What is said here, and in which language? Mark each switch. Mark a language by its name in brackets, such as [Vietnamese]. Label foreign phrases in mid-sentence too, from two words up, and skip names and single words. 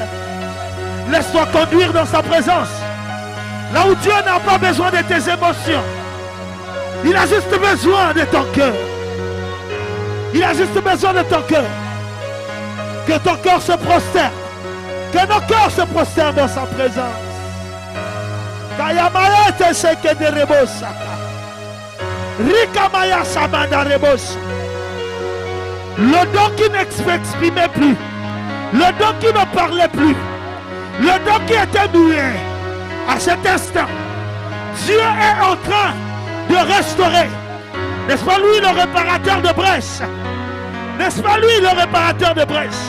[French] Laisse-toi conduire dans sa présence. Là où Dieu n'a pas besoin de tes émotions. Il a juste besoin de ton cœur. Il a juste besoin de ton cœur. Que ton cœur se prosterne. Que nos cœurs se prosternent dans sa présence. Kayamaya te seke de rebosa. Rikamaya samanda rebosa. Le don qui n'exprimait plus. Le don qui ne parlait plus. Le don qui était muet. À cet instant, Dieu est en train de restaurer. N'est-ce pas lui le réparateur de brèche? N'est-ce pas lui le réparateur de brèche?